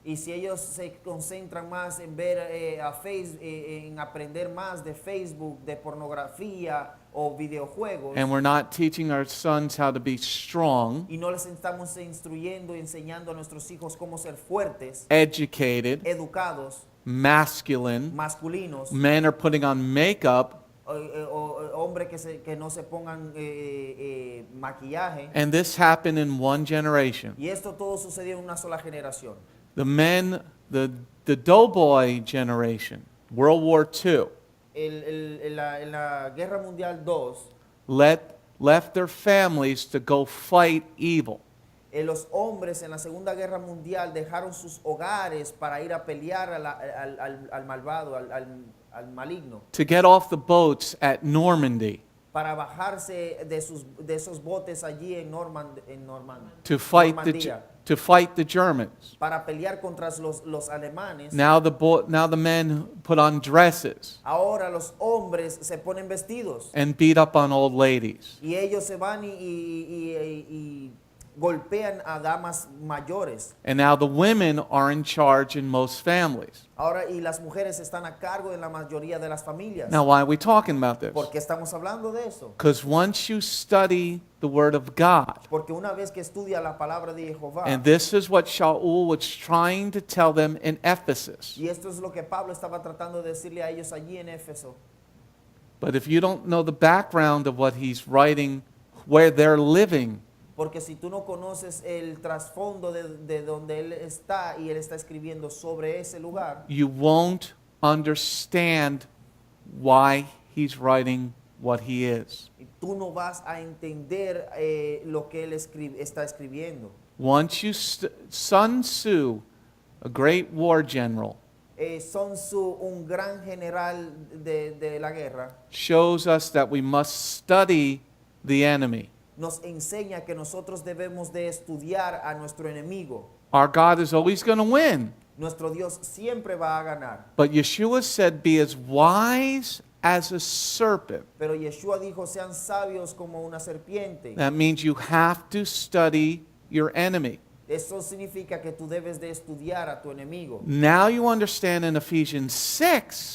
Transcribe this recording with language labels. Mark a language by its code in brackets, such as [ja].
[es] Y si ellos se concentran más en ver en aprender más de Facebook, de pornografía o videojuegos, [en] and we're not teaching our sons how to be strong, [es] y no les estamos instruyendo y enseñando a nuestros hijos cómo ser fuertes, [en] educated, [es] educados, [en] masculine, [es] masculinos, [en] men are putting on makeup, [es] o hombres que no se pongan maquillaje. [en] and this happened in one generation. [es] Y esto todo sucedió en una sola generación. [en] The men, the doughboy generation, World War II, [es] En la Guerra Mundial II, [en] left their families to go fight evil. [es] Los hombres en la Segunda Guerra Mundial dejaron sus hogares para ir a pelear al malvado, al maligno, [en] To get off the boats at Normandy, [es] para bajarse de esos botes allí en [en] to fight [es] Normandía, [en] the Germans. [es] para pelear contra los alemanes. [en] Now the men put on dresses [es] Ahora los hombres se ponen vestidos [en] and beat up on old ladies. [es] y ellos se van y golpean a damas mayores. [en] And now the women are in charge in most families. [es] Ahora y las mujeres están a cargo en la mayoría de las familias. [en] Now why are we talking about this? [es] ¿Por qué estamos hablando de eso? [en] Because once you study the Word of God, [es] Porque una vez que estudia la palabra de Jehová, [en] and this is what Shaul was trying to tell them in Ephesus. [es] y esto es lo que Pablo estaba tratando de decirle a ellos allí en Éfeso. [en] But if you don't know the background of what he's writing, where they're living, [es] Porque si tú no conoces el trasfondo de donde él está y él está escribiendo sobre ese lugar, [en] you won't understand why he's writing what he is. [es] tú no vas a entender lo que él está escribiendo. [en] Once you Sun Tzu, a great war general, [es] Sun Tzu, un gran general de la guerra, [en] shows us that we must study the enemy. [es] nos enseña que nosotros debemos de estudiar a nuestro enemigo. [en] Our God is always going to win. [es] Nuestro Dios siempre va a ganar. [en] But Yeshua said, be as wise as a serpent. [es] Pero Yeshua dijo, sean sabios como una serpiente. [en] That means you have to study your enemy. [es] Eso significa que tú debes de estudiar a tu enemigo. [en] Now you understand in Ephesians 6,